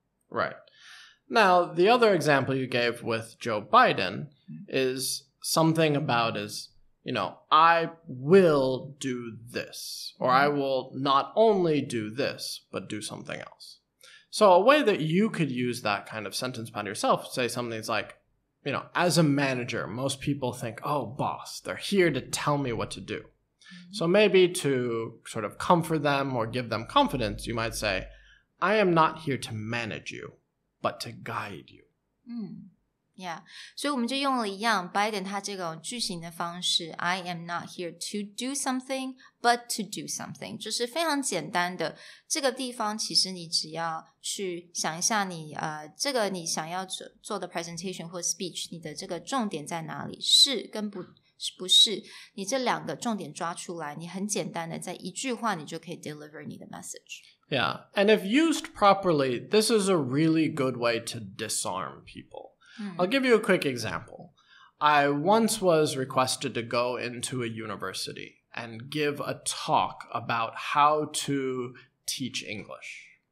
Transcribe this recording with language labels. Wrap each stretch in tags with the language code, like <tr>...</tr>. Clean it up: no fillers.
<en>Right. Now, the other example you gave with Joe Biden is something about I will do this, or I will not only do this, but do something else. So a way that you could use that kind of sentence pattern yourself, say something like, as a manager, most people think, oh, boss, they're here to tell me what to do. So maybe to sort of comfort them or give them confidence, you might say, I am not here to manage you, but to guide you. Yeah.</en> <zh>所以我们就用了一样 Biden 他这种句型的方式</zh> <en>I am not here to do something</en> <zh>but to do something 就是非常简单的这个地方其实你只要去想一下你这个你想要做的 presentation 或 speech 你的这个重点在哪里是跟不是你这两个重点抓出来你很简单的在一句话你就可以 deliver 你的 message.</zh> <en>Yeah. And if used properly, this is a really good way to disarm people.I'll give you a quick example. I once was requested to go into a university and give a talk about how to teach English.</en>